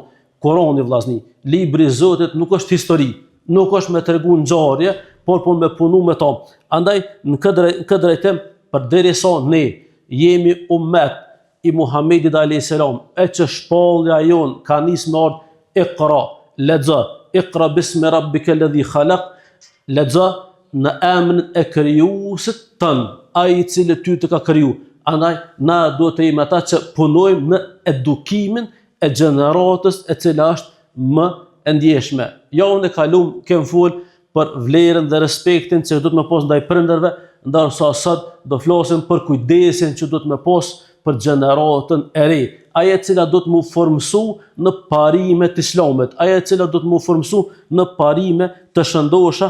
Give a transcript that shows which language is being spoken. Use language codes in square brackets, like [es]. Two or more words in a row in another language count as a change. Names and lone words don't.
[sq] Kurani vllazni, libri i Zotit nuk është histori, nuk është me tregu ngjarje, por me punu me to. Andaj në këtë drejtim, përderisa ne jemi ummet i Muhamedit [ar] عليه السلام, [sq] e që shpallja jon ka nisë me ardh Iqra, lexo, [ar] اقرأ باسم ربك الذي خلق, [sq] lexo në emrin e krijuesit tën, ai i cili ty të ka kriju. Andaj na duhet të jemi ata që punojmë në edukimin e gjeneratës e cila është më e ndjeshme. Jo unë kalum kem fol për vlerën dhe respektin që duhet me pas ndaj prindërve, ndërsa sot do flasim për kujdesin që duhet me pas për gjeneratën e re, ajo e cila do të mu formsu në parimet islamit, ajo e cila do të mu formsu në parime të shëndosha.